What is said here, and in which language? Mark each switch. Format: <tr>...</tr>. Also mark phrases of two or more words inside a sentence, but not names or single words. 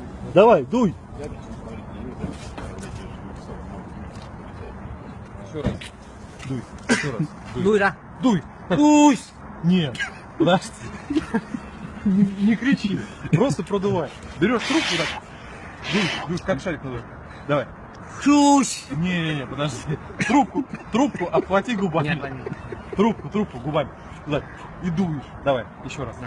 <ru>Давай, дуй. Еще раз. Дуй. Еще раз. Дуй, да. Дуй. Дуй. Нет. Подожди. Не кричи. Просто продувай. Берешь трубку так. Дуй, как шарик надуй. Давай. Дуй. Не, подожди. Трубку обхвати губами. Нет, нет. Трубку губами. Туда. И дуешь. Давай, еще раз.</ru>